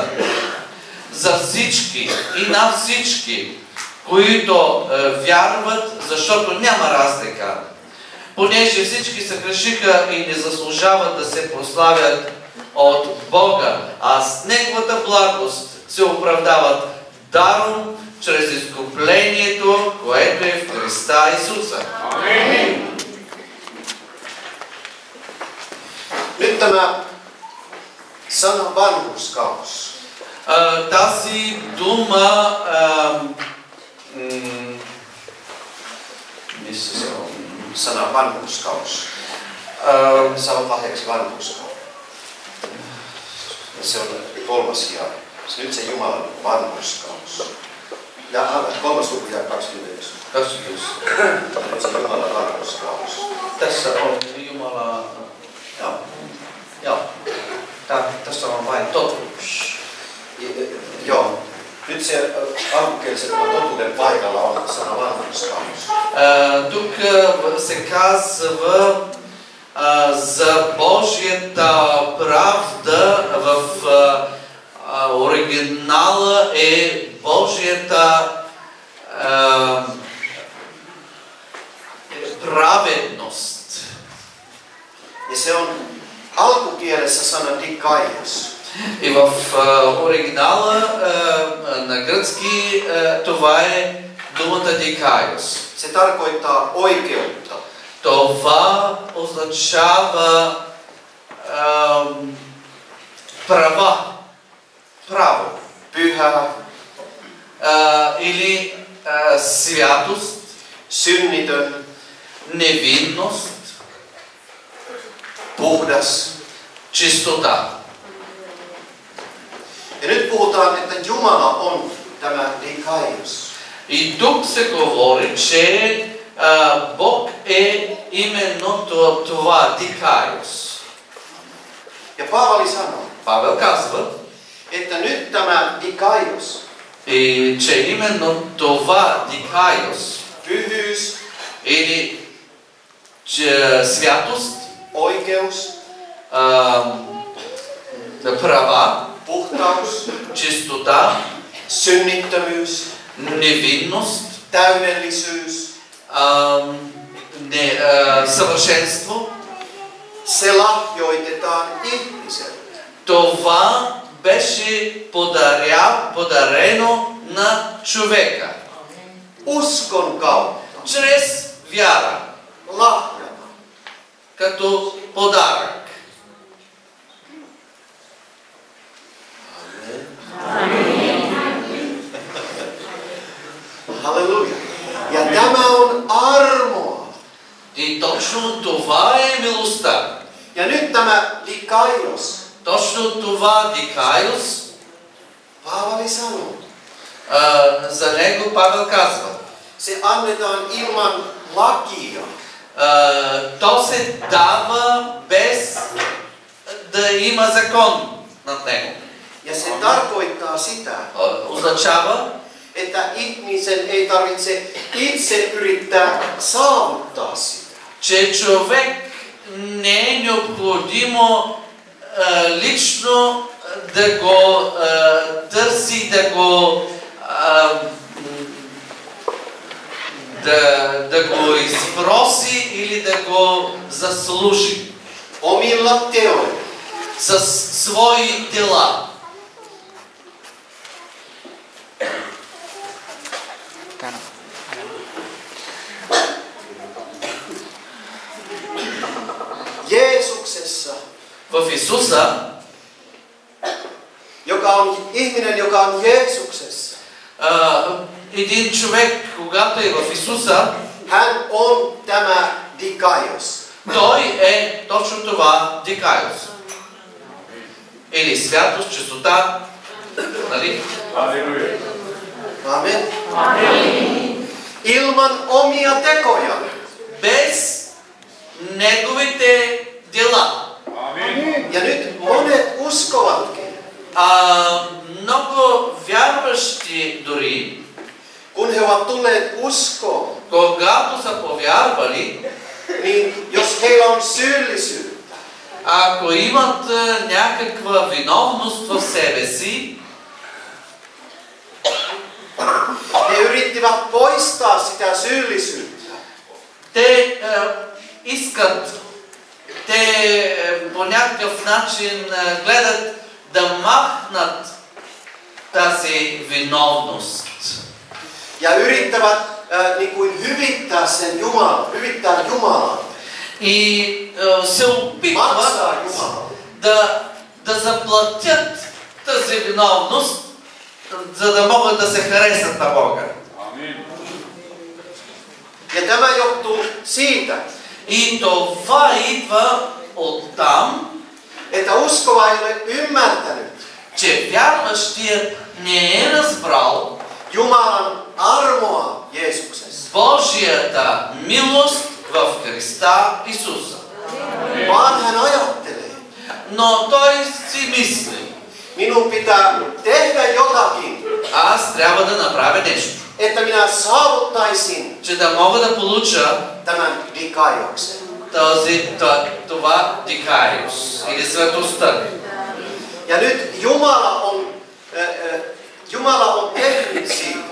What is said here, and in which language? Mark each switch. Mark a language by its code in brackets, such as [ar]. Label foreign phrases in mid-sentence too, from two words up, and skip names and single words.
[bg] За всички и на всички, които вярват, защото няма разлика. Понеже всички се грешиха и не заслужават да се прославят от Бога, а с Неговата благост се оправдават даром чрез изкуплението, което е в Христа Исуса. [fi] Amen. Nyt tämä sana vanhurskaus. [bg] Тази дума [fi] Sana vanhurskaus. Ne saavat lahjaksi vanhurskauden. Se on 3. jae. Nyt se Jumalan vanhurskaus. Ja 3. luku ja 21. 21. Nyt se Jumalan vanhurskaus. Tässä on Jumala... Joo. Tässä on vain totuus. Joo. Nyt se alkukielisen totuuden paikalla on sana vanhurskaus. [bg] Тук се казва за Божията правда, в оригинала е Божията праведност. [fi] Ja se on alkukielessä sana dikaios. [bg] И в оригинала на гръцки това е думата дикайос. [fi] Se tarkoittaa oikeutta. [bg] Това означава права, право, [fi] Pyhä, [bg] или святост, [fi] synnitön, [bg] невинност, [fi] puhdas. [bg] чистота. [fi] Ja nyt puhutaan, että Jumala on tämä dikaios. [bg] И тук се говори, че Бог е именно това дикайос. [fi] Ja Paavali sanoo, [bg] Павел казва, [fi] että nyt tämä dikaios, [bg] и че именно това дикайос, [fi] pyhyys, [bg] или че святост, [fi] oikeus, [bg] права, [fi] puhtaus, [bg] чистота, [fi] synnittömyys, [bg] невинност, [fi] täydellisyys, [bg] съвършенство, [fi] se lahjoitetaan ihmiselle. [bg] това беше подарено на човека. [fi] Uskon kautta, [bg] Чрез вяра, [fi] lahjana. [bg] като подарък. [fi] Halleluja. Ja tämä on armoa. [bg] И точно това е милостта. [fi] Ja nyt tämä dikaios, [bg] Точно това дикайос, [fi] Paavali sanoo, [bg] за него Павел казва. [fi] se annetaan ilman lakia. [bg] То се дава без да има закон над него. [fi] Ja se tarkoittaa sitä, [bg] Означава, [fi] että ihmisen ei tarvitse itse yrittää saavuttaa sitä. [bg] че човек не е необходимо лично да го търси, да го изпроси или да го заслужи [fi] Omilla teoilla. [bg] с свои дела. [fi] Jeesuksessa, [bg] В Исуса, [fi] ihminen, joka on Jeesuksessa, [bg] един човек, когато е в Исуса, [fi] hän on tämä dikaios. [bg] той е точно това дикайос. Или святост, чистота, нали? [fi] Amen. Ilman omia tekoja. [bg] Без неговите дела. [fi] Ja nyt monet uskovatkin, [bg] Много вярващи дори, [fi] kun he ovat tulleet uskoon, [bg] когато са повярвали, [fi] niin jos heillä on syyllisyyttä, [bg] ако имат някаква виновност в себе си, [fi] he yrittivät poistaa sitä syyllisyyttä. [bg] те искат, те по някакъв начин гледат да махнат тази виновност. [fi] Ja yrittävät niin kuin hyvittää sen Jumalan, hyvittää Jumalan. [bg] И се опитват [fi] Maksaa Jumalan. [bg] да заплатят тази виновност, за да могат да се харесат на Бога. [fi] Ja tämä johtuu siitä, [bg] И това идва оттам, [fi] että uskova ei ole ymmärtänyt [bg] че вярващият не е разбрал [fi] Jumalan armoa Jeesuksessa, [bg] Божията милост в Христа Исуса. [fi] vaan hän ajattelee, [bg] Но той си мисли, [fi] minun pitää tehdä jotakin, [bg] аз трябва да направя нещо, [fi] että minä saavuttaisin [bg] че да мога да получа [fi] tämän dikaioksen. [bg] това дикариус или светостта. [fi] Ja nyt Jumala on tehnyt siitä